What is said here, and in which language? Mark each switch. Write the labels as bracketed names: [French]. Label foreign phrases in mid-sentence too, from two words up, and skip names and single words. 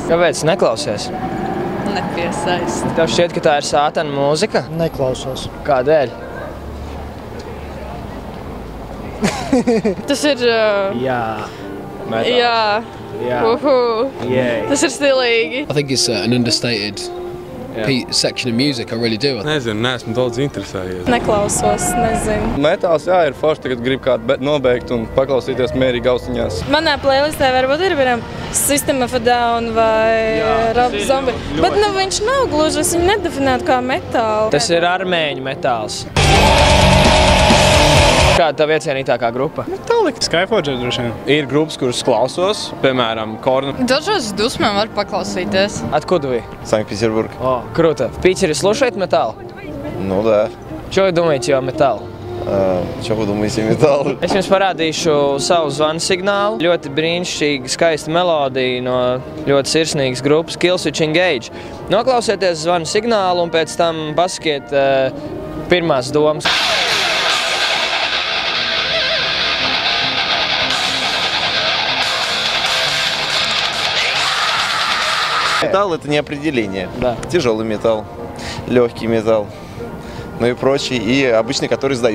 [Latvian] Kāpēc neklausies? Nepiesaist. Tev šķiet, ka tā ir sātana mūzika? Neklausos. Kādēļ? Tas ir... Jā. Jā. Tas ir stilīgi. [English] I think it's an understated section of music, I really do. [Latvian] Nezinu, neesmu daudz interesējies. Neklausos, nezinu. Metāls, jā, ir forši, tagad grib kādu nobeigt un paklausīties mierīgi austiņās. Manā playlistē varbūt ir System of a Down vai Rob Zombie. Bet nu viņš nav gluži, es viņu nedefinētu kā metālu. Tas ir armēņu metāls. Kāda tā iecienītākā grupa? Metallica. Skyforger droši vien. Ir grupas, kuras klausos, piemēram, Kornu. Dažos dusmēm var paklausīties. [Russian] Откуда вы? Санкт-Петербург. О, круто. В Питере слушает металл? Ну да. Čo вы думаете о металл? Čo вы думаете металл? [Latvian] Es jums parādīšu savu zvanu signālu. Ļoti brīnišķīga, skaista melodija no ļoti sirsnīgas grupas Killswitch Engage. Noklausieties zvanu signālu un pēc tam pasakiet pirmās domas. [Russian] Металл — это не определение. Да. Тяжелый металл, легкий металл, ну и прочий, и обычный, который сдают.